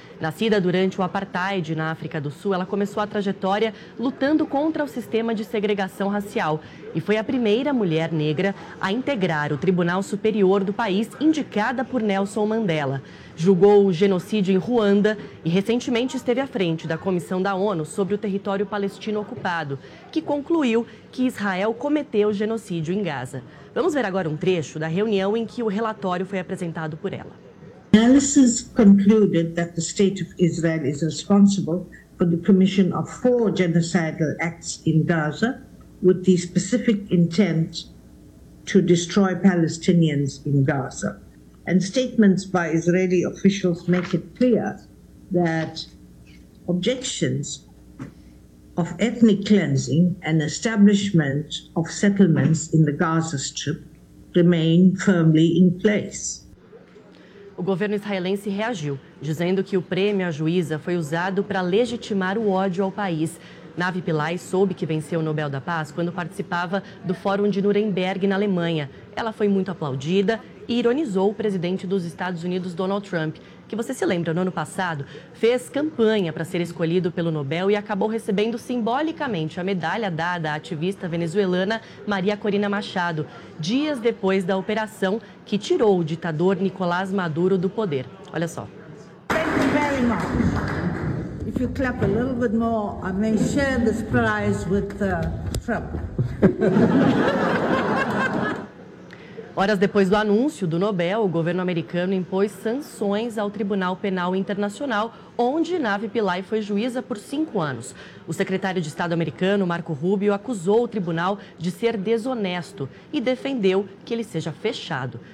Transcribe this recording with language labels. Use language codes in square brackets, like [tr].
[pt] Nascida durante o Apartheid na África do Sul, ela começou a trajetória lutando contra o sistema de segregação racial e foi a primeira mulher negra a integrar o Tribunal Superior do país, indicada por Nelson Mandela. Julgou o genocídio em Ruanda e recentemente esteve à frente da Comissão da ONU sobre o território palestino ocupado, que concluiu que Israel cometeu o genocídio em Gaza. Vamos ver agora um trecho da reunião em que o relatório foi apresentado por ela. [en] Analysis concluded that the state of Israel is responsible for the commission of 4 genocidal acts in Gaza, with the specific intent to destroy Palestinians in Gaza. And statements by Israeli officials make it clear that objections of ethnic cleansing and establishment of settlements in the Gaza Strip remain firmly in place. [pt] O governo israelense reagiu, dizendo que o prêmio à juíza foi usado para legitimar o ódio ao país. Navi Pillay soube que venceu o Nobel da Paz quando participava do Fórum de Nuremberg, na Alemanha. Ela foi muito aplaudida e ironizou o presidente dos Estados Unidos, Donald Trump, que, você se lembra, no ano passado, fez campanha para ser escolhido pelo Nobel e acabou recebendo simbolicamente a medalha dada à ativista venezuelana Maria Corina Machado, dias depois da operação que tirou o ditador Nicolás Maduro do poder. Olha só. [en] Thank you very much. If you clap a little bit more, I may share this prize with Trump. [pt] Horas depois do anúncio do Nobel, o governo americano impôs sanções ao Tribunal Penal Internacional, onde Navi Pillay foi juíza por 5 anos. O secretário de Estado americano, Marco Rubio, acusou o tribunal de ser desonesto e defendeu que ele seja fechado.